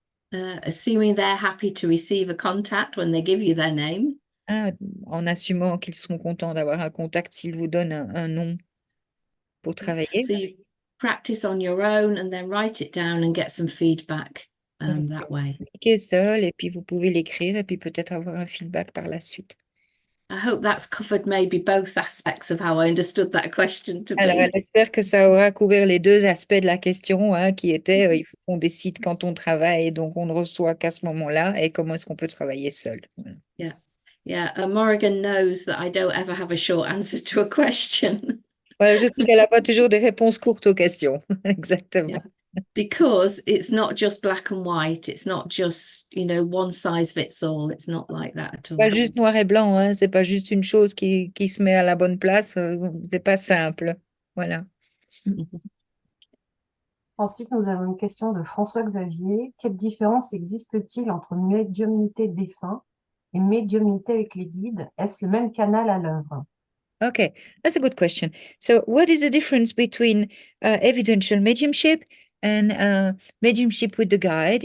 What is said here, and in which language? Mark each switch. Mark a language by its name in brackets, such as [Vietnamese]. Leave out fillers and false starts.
[English] Assuming they're happy to receive a contact when they give you their name. [French] hein, en assumant qu'ils seront contents d'avoir un contact s'ils vous donnent un nom pour travailler. [English] So you practice on your own and then write it down and get some feedback [French] Vous [English] that way. [French] pratiquez seul et puis vous pouvez l'écrire et puis peut-être avoir un feedback par la suite. [English] I hope that's covered maybe both aspects of how I understood that question to [French] Alors, [English] be. [French] j'espère que ça aura couvert les deux aspects de la question, hein, qui étaient il faut qu'on décide quand on travaille, et donc on ne reçoit qu'à ce moment-là, et comment est-ce qu'on peut travailler seul. Voilà. [English] Yeah, Morrigan knows that I don't ever have a short answer to a question [French] Voilà, je trouve qu'elle n'a pas toujours des réponses courtes aux questions. Exactement. [English] because it's not just black and white. It's not just, one size fits all. It's not like that at all. [French] Pas juste noir et blanc, hein, c'est pas juste une chose qui se met à la bonne place, c'est pas simple. Voilà. Ensuite, nous avons une question de François-Xavier. Quelle différence existe-t-il entre médiumnité défunt et médiumnité avec les guides? Est-ce le même canal à l'œuvre? [English] Okay, that's a good question. So, what is the difference between evidential mediumship and mediumship with the guide?